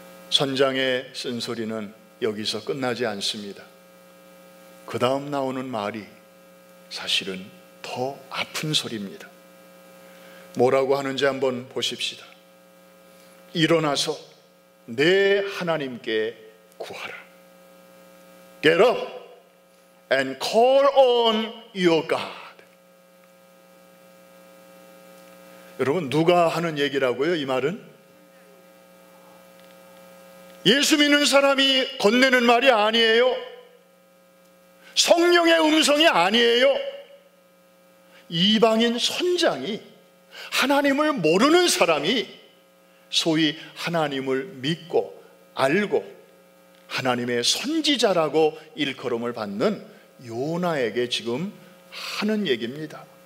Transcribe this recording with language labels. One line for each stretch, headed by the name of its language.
Korean: 선장의 쓴소리는 여기서 끝나지 않습니다. 그 다음 나오는 말이 사실은 더 아픈 소리입니다. 뭐라고 하는지 한번 보십시다. 일어나서 내 하나님께 구하라.
English: Get up and call on your God.
Korean: 여러분, 누가 하는 얘기라고요? 이 말은 예수 믿는 사람이 건네는 말이 아니에요. 성령의 음성이 아니에요. 이방인 선장이, 하나님을 모르는 사람이 소위 하나님을 믿고 알고 하나님의 선지자라고 일컬음을 받는 요나에게 지금 하는 얘기입니다.